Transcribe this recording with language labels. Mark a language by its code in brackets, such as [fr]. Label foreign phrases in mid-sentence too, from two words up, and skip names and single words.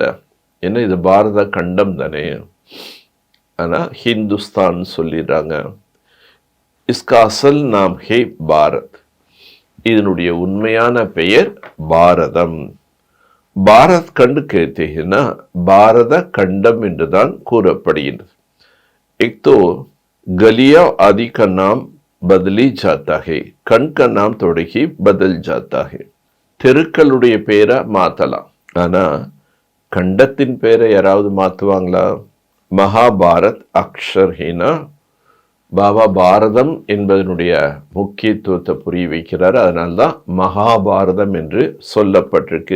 [ta] ஏன்னா இது பாரத கண்டம் தானே, ஆனால் ஹிந்துஸ்தான் சொல்லிடுறாங்க. [hi] इसका असल नाम है भारत. [ta] இதனுடைய உண்மையான பெயர் பாரதம். பாரத் கண்டு கேட்டீங்கன்னா பாரத கண்டம் என்றுதான் கூறப்படுகின்றது. [hi] एक तो गलिया आदि का नाम बदली जाता है, कण का नाम थोड़े ही बदल जाता है. [ta] தெருக்களுடைய பேரை மாற்றலாம், ஆனால் கண்டத்தின் பேரை யாராவது மாற்றுவாங்களா? [hi] महाभारत अक्षर है ना. [ta] பாபா பாரதம் என்பதனுடைய முக்கியத்துவத்தை புரிய வைக்கிறார். அதனால்தான் மகாபாரதம் என்று சொல்லப்பட்டிருக்கு.